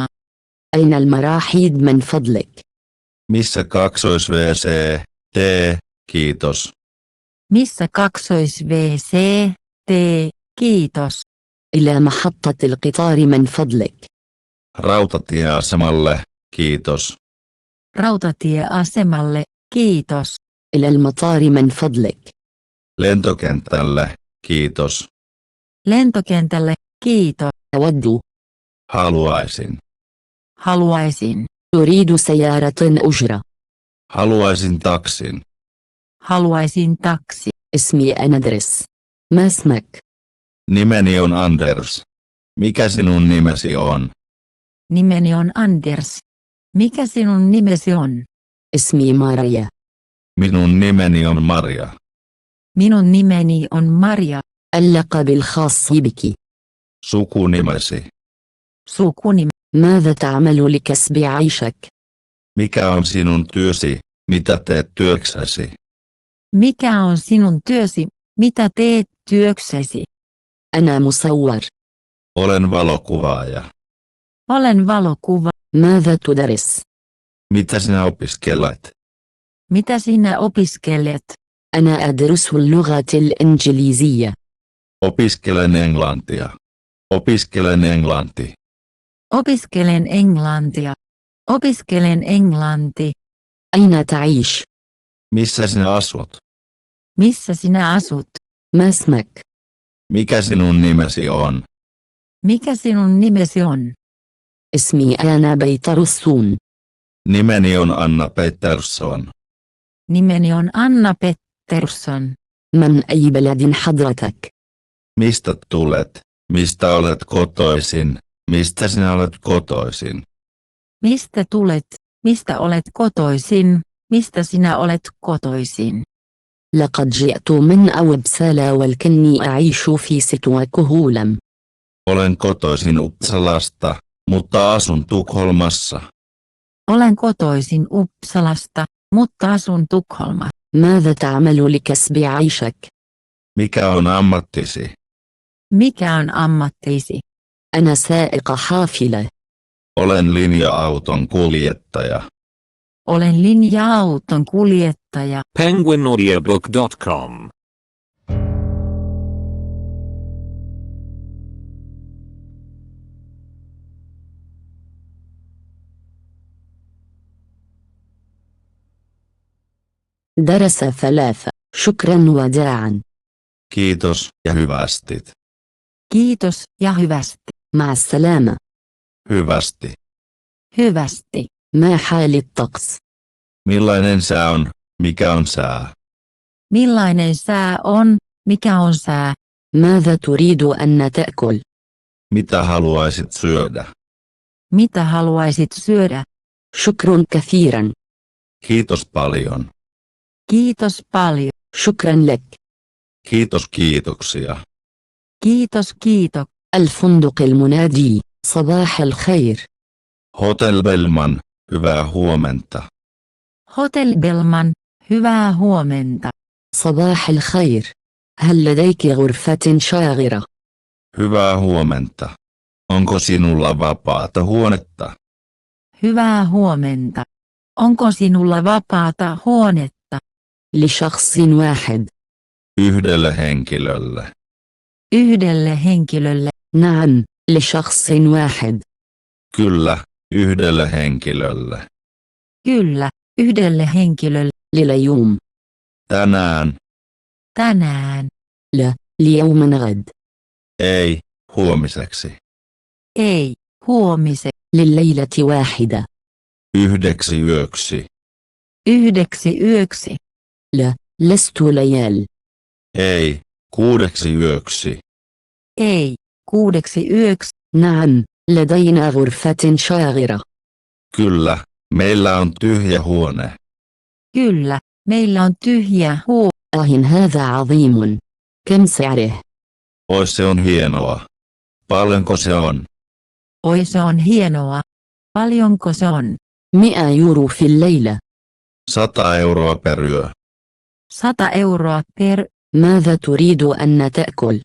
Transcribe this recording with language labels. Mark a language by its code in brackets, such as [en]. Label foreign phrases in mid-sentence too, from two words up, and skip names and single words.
[ar] أين المراحيض من فضلك؟ [fi] Missä kaksois-WC? T. Kiitos. Missä kaksois WC? T. Kiitos. [ar] إلى محطة القطار من فضلك. [fi] Rautatieasemalle. Kiitos. Rautatieasemalle. Kiitos. [ar] إلى المطار من فضلك. [fi] Lentokentälle. Kiitos. Lentokentälle. Kiitos. [ar] أود. [fi] Haluaisin. Haluaisin. [ar] أريد سيارة أجرة. [fi] Haluaisin taksin. Haluaisin taksi. [ar] اسمي أندرس. ما اسمك؟ [fi] Nimeni on Anders. Mikä sinun nimesi on? Nimeni on Anders. Mikä sinun nimesi on? [ar] اسمي ماريا. [fi] Minun nimeni on Maria. Minun nimeni on Maria. [ar] اللقب الخاص بك. [fi] Sukunimesi. Sukunimi. [ar] ماذا تعمل لكسب عيشك؟ [fi] Mikä on sinun työsi? Mitä teet työksesi? Mikä on sinun työsi? Mitä teet työksesi? [ar] أنا مصور. [fi] Olen valokuvaaja. Olen valokuva. [ar] ماذا تدرس؟ [fi] Mitä sinä opiskelet? Mitä sinä opiskelet? [ar] أنا أدرس اللغة الإنجليزية. [fi] Opiskelen englantia. Opiskelen englanti. Opiskelen englantia. Opiskelen englanti. [ar] أين تعيش؟ [fi] Missä sinä asut? Missä sinä asut? [ar] ما اسمك؟ [fi] Mikä sinun nimesi on? Mikä sinun nimesi on? [ar] اسمي أنا بيطرسون. [fi] Nimeni on Anna Pettersson. Nimeni on Anna Pettersson. [ar] من أي بلد حضرتك؟ [fi] Mistä tulet? Mistä olet kotoisin? Mistä sinä olet kotoisin? Mistä tulet? Mistä olet kotoisin? Mistä sinä olet kotoisin? [ar] لقد جئت من أوبسالا ولكني أعيش في ستوكهولم. [fi] Olen kotoisin Uppsalasta, mutta asun Tukholmassa. Olen kotoisin Uppsalasta, mutta asun Tukholmassa. [ar] ماذا تعمل لكسب عيشك؟ [fi] Mikä on ammattisi? Mikä on ammattisi? [ar] أنا سائق حافلة. [fi] Olen linja-auton kuljettaja. Olen linja-auton kuljettaja. penguinaudiobook.com [ar] درس 3. شكرا وداعا. [fi] Kiitos ja hyvästit. Kiitos ja hyvästi. [ar] مع السلامة. [fi] Hyvästi. Hyvästi. [ar] ما حال الطقس؟ [fi] Millainen sää on? Mikä on sää? Millainen sää on? Mikä on sää? [ar] ماذا تريد أن تأكل؟ [fi] Mitä haluaisit syödä? Mitä haluaisit syödä? [ar] شكر كثيرا. [fi] Kiitos paljon. Kiitos paljon. [ar] شكرا لك. [fi] Kiitos kiitoksia. Kiitos kiitos. [ar] الفندق المنادي. صباح الخير. [fi] Hotel Bellman, hyvää huomenta. Hotel Bellman, hyvää huomenta. [ar] صباح الخير. هل لديك غرفة شاغرة؟ [fi] Hyvää huomenta. Onko sinulla vapaata huonetta? Hyvää huomenta. Onko sinulla vapaata huonetta? [ar] لشخص واحد. [fi] Yhdelle henkilölle. Yhdelle henkilölle. [ar] نعم، لشخص واحد. [fi] Kyllä, yhdelle henkilölle. Kyllä, yhdelle henkilölle. [ar] لليوم. [fi] Tänään. Tänään. [ar] لا، ليوم غد. [fi] Ei, huomiseksi. Ei, huomise. [ar] لليلة واحدة. [fi] Yhdeksi yöksi. Yhdeksi yöksi. [ar] لا، لست ليال. [fi] Ei, 6 yöksi. Ei, 6 yöksi. [ar] نعم، لدينا غرفة شاغرة. [fi] Kyllä, meillä on tyhjä huone. Kyllä, meillä on tyhjä huone. [ar] هذا عظيم. كم سعره؟ [fi] Ois se on hienoa. Paljonko se on? Oi se on hienoa. Paljonko se on? [ar] 100 يورو في الليلة. [fi] 100 euroa per yö. 100 euroa per. [ar] ماذا تريد أن تأكل؟